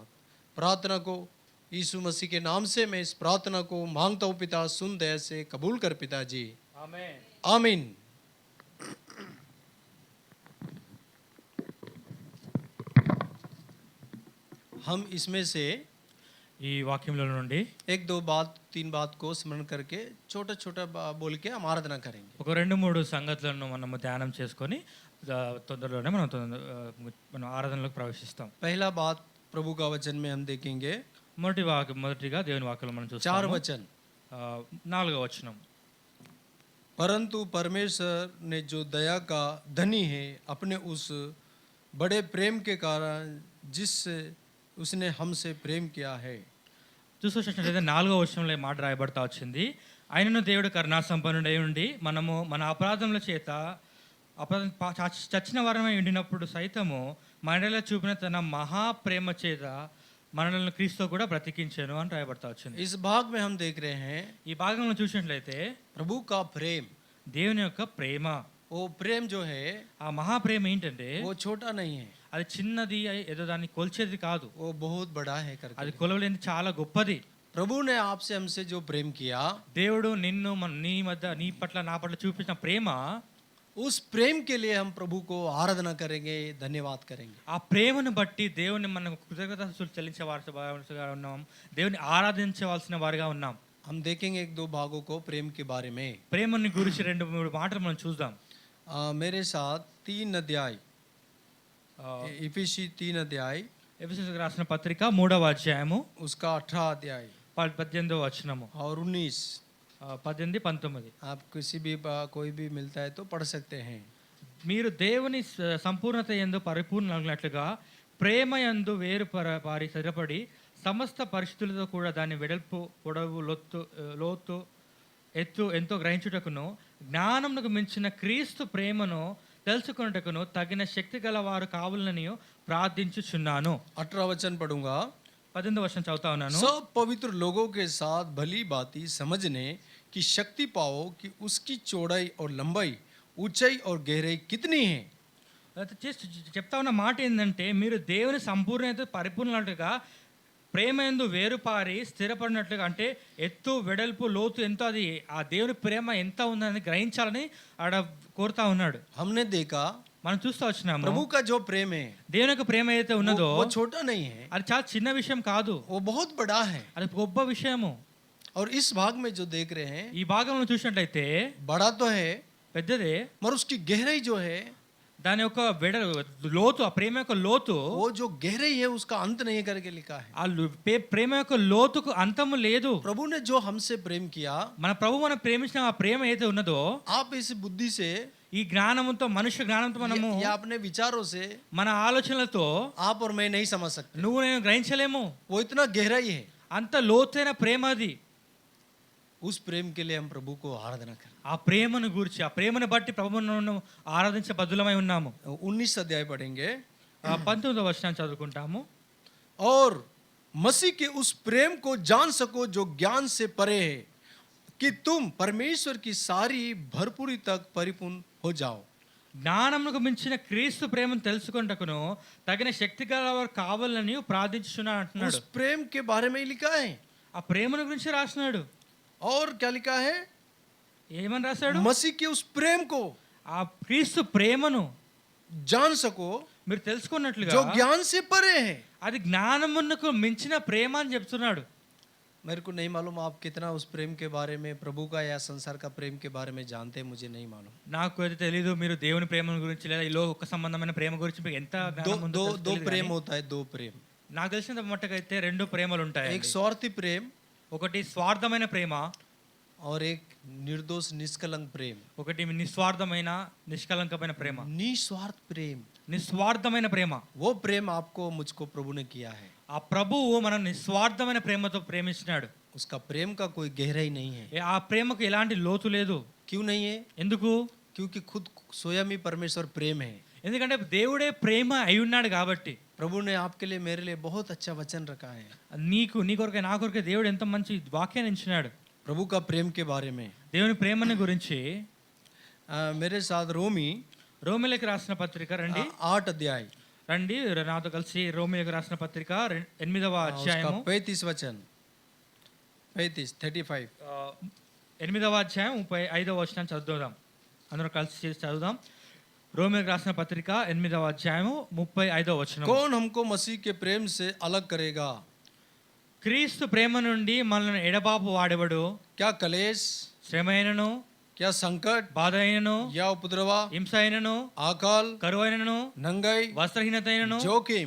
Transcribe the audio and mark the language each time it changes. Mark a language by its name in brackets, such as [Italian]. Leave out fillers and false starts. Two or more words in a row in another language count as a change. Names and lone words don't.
[Hindi] प्रार्थना को यीशु मसीह के नाम से मैं इस प्रार्थना को मांगता हूँ पिता, सुन दया से कबूल कर पिताजी, [Telugu] ఆమేన్. [Hindi] आमीन। हम इसमें से [Telugu] ఈ వాక్యంలో నుండి [Hindi] एक दो बात तीन बात को स्मरण करके छोटा छोटा बोल के हम आराधना करेंगे। [Telugu] ఒక 2-3 సంగతులను మనము ధ్యానం చేసుకొని తొందరలోనే మనం ఆరాధనలోకి ప్రవేశిస్తాం. [Hindi] पहला बात प्रभु का वचन में हम देखेंगे [Telugu] మొదటిగా దేవుని వాక్యంలో మనం 4 చూస్తాము. [Hindi] वचन। [Telugu] 4వ వచనం. [Hindi] परंतु परमेश्वर ने जो दया का धनी है, अपने उस बड़े प्रेम के कारण जिससे उसने हमसे प्रेम किया है। [Telugu] చూసినట్లయితే 4వ వచనంలో ఈ మాట రాయబడతా వచ్చింది. ఆయనను దేవుడు కరుణా సంపన్నుడై ఉండి మనము మన అపరాధముల చేత చచ్చిన వారమై ఉండినప్పుడు సైతము మనలో చూపిన తన మహా ప్రేమ చేత మనల్ని క్రీస్తు కూడా బ్రతికించాను అని రాయబడతా వచ్చింది. [Hindi] इस भाग में हम देख रहे हैं [Telugu] ఈ భాగంలో చూసినట్లయితే [Hindi] प्रभु का प्रेम। [Telugu] దేవుని యొక్క ప్రేమ, [Hindi] वो प्रेम जो है [Telugu] ఆ మహా ప్రేమ ఏంటంటే [Hindi] वो छोटा नहीं है, [Telugu] అది చిన్నది, ఏదో దాన్ని కొలిచేది కాదు, [Hindi] वो बहुत बड़ा है करके। [Telugu] అది కొలవలేనిది, చాలా గొప్పది. [Hindi] प्रभु ने आपसे हमसे जो प्रेम किया, [Telugu] దేవుడు నిన్ను నీ పట్ల నా పట్ల చూపించిన ప్రేమ, [Hindi] उस प्रेम के लिए हम प्रभु को आराधना करेंगे, धन्यवाद करेंगे। [Telugu] ఆ ప్రేమను బట్టి దేవుని మనం కృతజ్ఞతలు చెల్లించే వారిగా ఉన్నాం, దేవుని ఆరాధించవలసిన వారిగా ఉన్నాం. [Hindi] हम देखेंगे एक दो भागों को प्रेम के बारे में। [Telugu] ప్రేమని గురించి 2-3 మాటలు మనం చూద్దాం. [Hindi] मेरे साथ 3 अध्याय, इफिसी 3 अध्याय, [Telugu] ఎఫెసీయులకు రాసిన పత్రిక 3వ అధ్యాయము [Hindi] उसका 18 अध्याय [Telugu] 18వ వచనము [Hindi] और 19। [Telugu] 18-19. [Hindi] आप किसी भी कोई भी मिलता है तो पढ़ सकते हैं। [Telugu] మీరు దేవుని సంపూర్ణత యందు పరిపూర్ణులగునట్లుగా ప్రేమ యందు పారి స్థిరపడి సమస్త పరిస్థితులతో కూడా దాని వెడల్పు, పొడవు, లోతు, ఎత్తు ఎంతో గ్రహించుటకును జ్ఞానమునకు మించిన క్రీస్తు ప్రేమను తెలుసుకున్నటకును తగిన శక్తి గల వారు కావాలని ప్రార్థించుచున్నాను. [Hindi] 18 वचन पढ़ूंगा। [Telugu] 18వ వచనం చదువుతా ఉన్నాను. [Hindi] सब पवित्र लोगों के साथ भली भांति समझने की शक्ति पाओ कि उसकी चौड़ाई और लंबाई, ऊंचाई और गहराई कितनी है। [Telugu] చెప్తా ఉన్న మాట ఏంటంటే, మీరు దేవుని సంపూర్ణత పరిపూర్ణగా ప్రేమ యందు వేరుపారి స్థిరపడినట్లుగా, అంటే ఎత్తు, వెడల్పు, లోతు ఎంతో, అది ఆ దేవుని ప్రేమ ఎంత ఉందని గ్రహించాలని ఆడ కోరుతా ఉన్నాడు. [Hindi] हमने देखा [Telugu] మనం చూస్తూ వచ్చినాము, [Hindi] प्रभु का जो प्रेम है [Telugu] దేవుని యొక్క ప్రేమ ఏదైతే ఉన్నదో [Hindi] वो छोटा नहीं है, [Telugu] అది చాలా చిన్న విషయం కాదు, [Hindi] वो बहुत बड़ा है। [Telugu] అది గొప్ప విషయము. [Hindi] और इस भाग में जो देख रहे हैं, [Telugu] ఈ భాగంలో చూసినట్లయితే [Hindi] बड़ा तो है [Telugu] పెద్దదే, [Hindi] मगर उसकी गहराई जो है, [Telugu] దాని యొక్క లోతు, ఆ ప్రేమ యొక్క లోతు, [Hindi] वो जो गहराई है उसका अंत नहीं करके लिखा है। [Telugu] ఆ ప్రేమ యొక్క లోతుకు అంతము లేదు. [Hindi] प्रभु ने जो हमसे प्रेम किया, [Telugu] మన ప్రభు మనం ప్రేమించిన ఆ ప్రేమ ఏదైతే ఉన్నదో, [Hindi] आप इस बुद्धि से [Telugu] ఈ జ్ఞానంతో, మనుష్య జ్ఞానంతో, మనము [Hindi] या अपने विचारों से, [Telugu] మన ఆలోచనలతో [Hindi] आप और मैं नहीं समझ सकते। [Telugu] నువ్వు నేను గ్రహించలేము. [Hindi] वो इतना गहराई है। [Telugu] అంత లోతైన ప్రేమ అది. [Hindi] उस प्रेम के लिए हम प्रभु को आराधना करें। [Telugu] ఆ ప్రేమను గురించి, ఆ ప్రేమను బట్టి ప్రభువును ఆరాధించే బద్దులమై ఉన్నాము. [Hindi] 19 अध्याय पढ़ेंगे [Telugu] 19వ వచనం చదువుకుంటాము. [Hindi] और मसीह के उस प्रेम को जान सको जो ज्ञान से परे है, कि तुम परमेश्वर की सारी भरपूरी तक परिपूर्ण हो जाओ। [Telugu] జ్ఞానమునకు మించిన క్రీస్తు ప్రేమను తెలుసుకొనుటకును తగిన శక్తి గలవారు కావాలని ప్రార్థించుచున్నాను అంటున్నాడు. [Hindi] उस प्रेम के बारे में लिखा है। [Telugu] ఆ ప్రేమను గురించి రాస్తున్నాడు. [Hindi] और क्या लिखा है? [Telugu] ఏమని రాశాడు? [Hindi] मसीह के उस प्रेम को [Telugu] ఆ క్రీస్తు ప్రేమను [Hindi] जान सको [Telugu] మీరు తెలుసుకున్నట్లుగా, [Hindi] जो ज्ञान से परे है। [Telugu] అది జ్ఞానమునకు మించిన ప్రేమ అని చెప్తున్నాడు. [Hindi] मेरे को नहीं मालूम आप कितना उस प्रेम के बारे में, प्रभु का या संसार का प्रेम के बारे में जानते हैं, मुझे नहीं मालूम। [Telugu] నాకు అయితే తెలీదు మీరు దేవుని ప్రేమ గురించి లేదా ఈ లోక సంబంధమైన ప్రేమ గురించి మీకు ఎంత జ్ఞానం ఉందో [Hindi] दो [Telugu] తెలీదు [Hindi] प्रेम [Telugu] కానీ, [Hindi] होता है, 2 प्रेम। [Telugu] నాకు తెలిసిన మట్టుకైతే 2 ప్రేమలు ఉంటాయి. [Hindi] एक स्वार्थी प्रेम [Telugu] ఒకటి స్వార్థమైన ప్రేమ, [Hindi] और एक निर्दोष निष्कलंक प्रेम। [Telugu] ఒకటి నిస్వార్థమైన నిష్కలంకమైన ప్రేమ. [Hindi] निस्वार्थ प्रेम, [Telugu] నిస్వార్థమైన ప్రేమ, [Hindi] वो प्रेम आपको मुझको प्रभु ने किया है। [Telugu] ఆ ప్రభువు మనం నిస్వార్థమైన ప్రేమతో ప్రేమించినాడు. [Hindi] उसका प्रेम का कोई गहराई नहीं है। [Telugu] ఆ ప్రేమకు ఎలాంటి లోతు లేదు. [Hindi] क्यों नहीं है? [Telugu] ఎందుకు? [Hindi] क्योंकि खुद स्वयं ही परमेश्वर प्रेम है। [Telugu] ఎందుకంటే దేవుడే ప్రేమ అయి ఉన్నాడు కాబట్టి. [Hindi] प्रभु ने आपके लिए मेरे लिए बहुत अच्छा वचन रखा है। [Telugu] నీ కొరకే నా కొరకే దేవుడు ఎంత మంచి వాక్యాన్ని ఇచ్చినాడు. [Hindi] प्रभु का प्रेम के बारे में [Telugu] దేవుని ప్రేమని గురించి [Hindi] मेरे साथ [Telugu] రోమీయులకు రాసిన పత్రిక రండి [Hindi] 8 अध्याय [Telugu] రండి నాతో కలిసి రోమీయులకు రాసిన పత్రిక 8వ అధ్యాయము [Hindi] 35 वचन 35 [Telugu] 8వ అధ్యాయం 35వ వచనం చదువుదాం. అందరూ కలిసి చదువుదాం. రోమీయులకు రాసిన పత్రిక 8వ అధ్యాయము 35వ వచనం. [Hindi] कौन हमको मसीह के प्रेम से अलग करेगा? [Telugu] క్రీస్తు ప్రేమ నుండి మనల్ని ఎడబాపు వాడెవడు? [Hindi] क्या कलेश, [Telugu] శ్రమ అయినను, [Hindi] क्या संकट, [Telugu] బాధ అయినను, [Hindi] या उपद्रवा, [Telugu] హింస అయినను, [Hindi] आकाल, [Telugu] కరువు అయినను, [Hindi] नंगाई, [Telugu] వస్త్రహీనత అయినను, [Hindi] जोखिम,